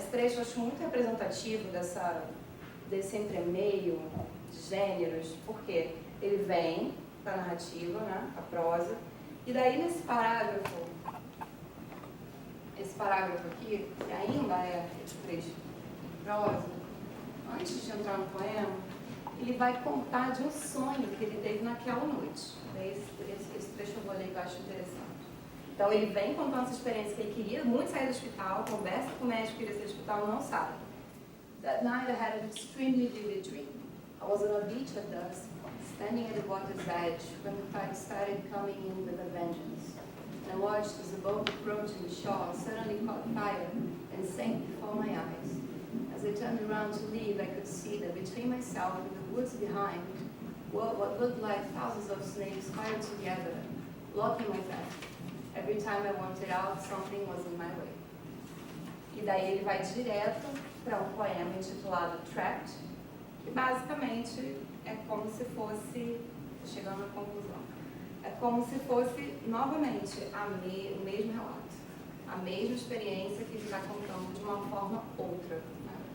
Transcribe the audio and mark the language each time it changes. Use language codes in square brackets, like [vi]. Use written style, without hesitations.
[pt] Esse trecho eu acho muito representativo desse entremeio de gêneros, porque ele vem para a narrativa, né, a prosa, e daí nesse parágrafo, esse parágrafo aqui, que ainda é esse trecho de prosa, antes de entrar no poema, ele vai contar de um sonho que ele teve naquela noite. Esse trecho eu vou ler que eu acho interessante. Então ele vem contando essa experiência que ele queria muito sair do hospital, conversa com o médico que queria sair do hospital, não sai. [en] That night I had an extremely vivid dream. I was on a beach at dusk, standing at the water's edge when the tide started coming in with a vengeance. And I watched as the boat approaching the shore suddenly caught fire and sank before my eyes. As I turned around to leave, I could see that between myself and the woods behind were what looked like thousands of snakes piled together, blocking my path. Every time I wanted out, something was in my way. [pt] E daí ele vai direto para um poema intitulado Trapped, que basicamente é como se fosse, chegando à conclusão, é como se fosse novamente o mesmo relato, a mesma experiência que ele está contando de uma forma outra. Né?